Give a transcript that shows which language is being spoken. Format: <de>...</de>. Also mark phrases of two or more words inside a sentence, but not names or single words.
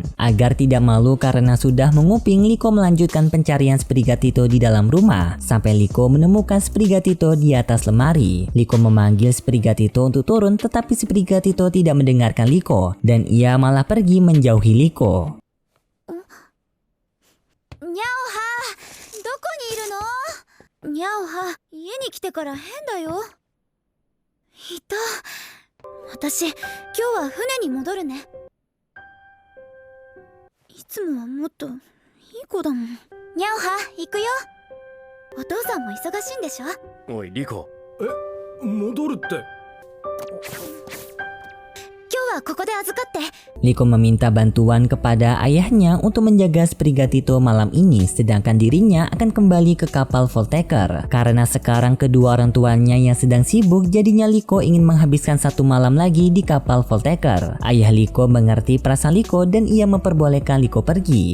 <id>Agar tidak malu karena sudah menguping, Liko melanjutkan pencarian Sprigatito di dalam rumah sampai Liko menemukan Sprigatito di atas lemari. Liko memanggil Sprigatito untuk turun, tetapi Sprigatito tidak mendengarkan Liko dan ia malah pergi menjauhi Liko.</id> <ja>にゃおは、どこにいるの？にゃおは、家に来てから変だよ。いた。私、今日は船に戻るね。いつもはもっといい子だもん。にゃおは、行くよ。お父さんも忙しいんでしょ？おいリコ。戻るってはここで預かって。</ja> <id>Liko meminta bantuan kepada ayahnya untuk menjaga Sprigatito malam ini, sedangkan dirinya akan kembali ke kapal Voltaker. Karena sekarang kedua orang tuanya yang sedang sibuk, jadinya Liko ingin menghabiskan satu malam lagi di kapal Voltaker. Ayah Liko mengerti perasaan Liko dan ia memperbolehkan Liko pergi.</id>